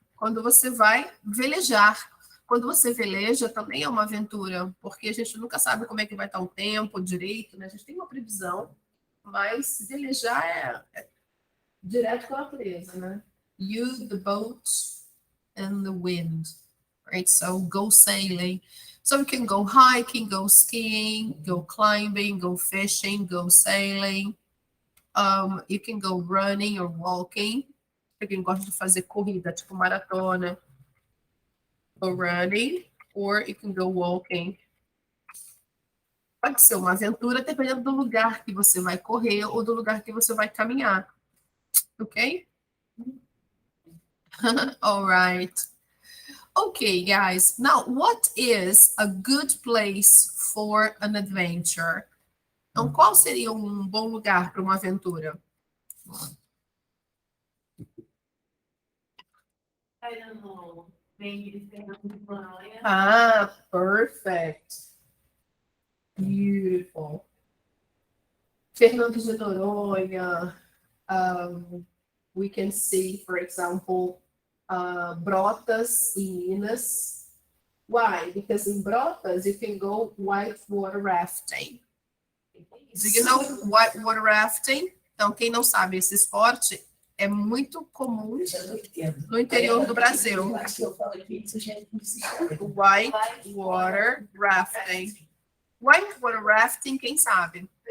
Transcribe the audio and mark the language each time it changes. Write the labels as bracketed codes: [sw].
[pt] Quando você vai velejar. Quando você veleja, também é uma aventura, porque a gente nunca sabe como é que vai estar o tempo direito, né? A gente tem uma previsão, mas velejar é direto com a natureza, né? [en] You, the boat, and the wind, right? So go sailing. So you can go hiking, go skiing, go climbing, go fishing, go sailing. You can go running or walking. [pt] Para quem gosta de fazer corrida, tipo maratona. [en] Go running, or you can go walking. [pt] Pode ser uma aventura dependendo do lugar que você vai correr ou do lugar que você vai caminhar. Ok? [en] All right. Okay, guys. Now, what is a good place for an adventure? [pt] Então, qual seria um bom lugar para uma aventura? [en] I don't know. Maybe Ah, perfect. Beautiful. Fernando de Noronha. We can see, for example, Brotas in Minas. Why? Because in Brotas, you can go whitewater rafting. Do you know whitewater rafting? [pt] Então, quem não sabe esse esporte, é muito comum no interior do Brasil. [en] Whitewater rafting. [pt] Whitewater rafting, quem sabe?